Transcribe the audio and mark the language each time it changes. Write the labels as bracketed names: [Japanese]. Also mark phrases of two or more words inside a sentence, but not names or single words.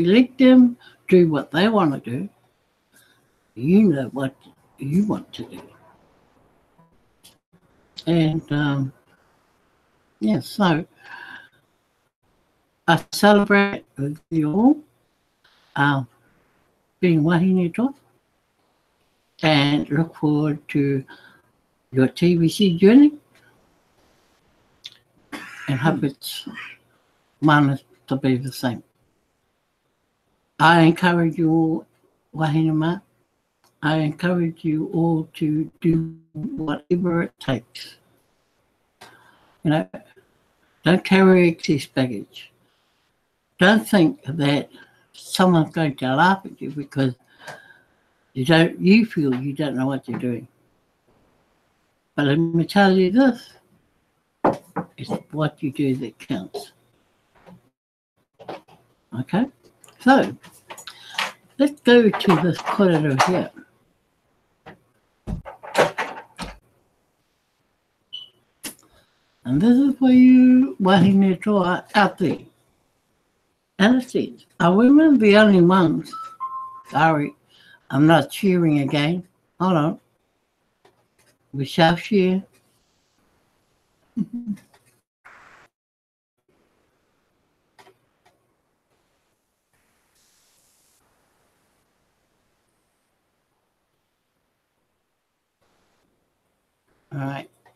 [English] Let them do what they want to do. You know what you want to do. And, yeah, so I celebrate with you all being [Māori] wahine toa [English] and look forward to your TBC journey and hope it's mine to be the same. I encourage you all, [Māori] wahine mā, [English] I encourage you all to do whatever it takes. You know, don't carry excess baggage. Don't think that someone's going to laugh at you because you feel you don't know what you're doing. But let me tell you this, it's what you do that counts. Okay? So, let's go to this korero here. And this is for you [Māori] wahine toa [English] out there. And it says, are women the only ones? Sorry, I'm not cheering again. Hold on. We shall share. All right.